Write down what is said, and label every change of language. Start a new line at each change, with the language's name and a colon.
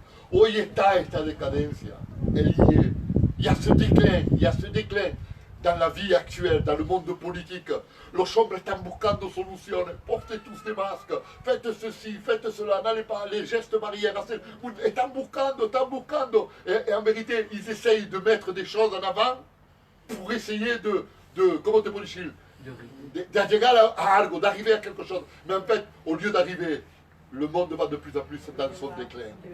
Spanish: Hoy está esta decadencia.
French: Il y a ce déclin dans la vie actuelle, dans le monde politique.
Spanish: Los hombres están buscando soluciones.
French: Portez tous des masques. Faites ceci, faites cela. N'allez pas, les gestes barrières.
Spanish: Están buscando.
French: Et en vérité, ils essayent de mettre des choses en avant pour essayer de
Spanish: comment te puedo decir, de llegar a algo,
French: d'arriver à quelque chose. Mais en fait, au lieu d'arriver, le monde va de plus en plus dans son déclin.